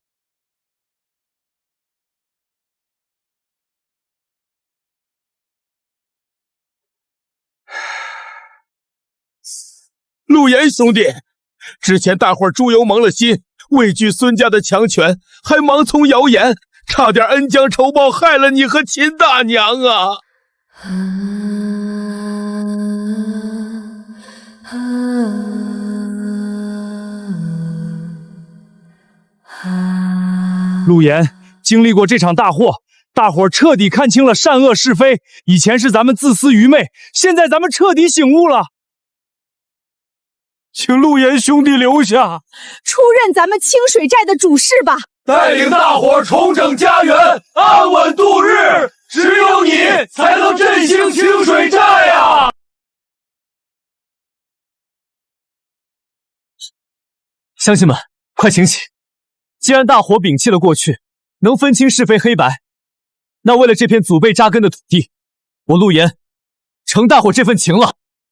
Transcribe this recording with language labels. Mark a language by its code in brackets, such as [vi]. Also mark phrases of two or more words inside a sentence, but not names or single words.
[zh] 陸岩兄弟，之前大夥豬油蒙了心，畏懼孫家的強權，還盲從謠言，差點恩將仇報，害了你和秦大娘啊！陸岩經歷過這場大禍，大夥徹底看清了善惡是非。以前是咱們自私愚昧，現在咱們徹底醒悟了。請陸岩兄弟留下，出任咱们清水寨的主事吧，带領大夥重整家園，安穩度日。只有你才能振興清水寨啊！鄉親們，快醒醒！既然大夥摒棄了過去，能分清是非黑白，那為了這片祖輩扎根的土地，我陸岩承大夥這份情了。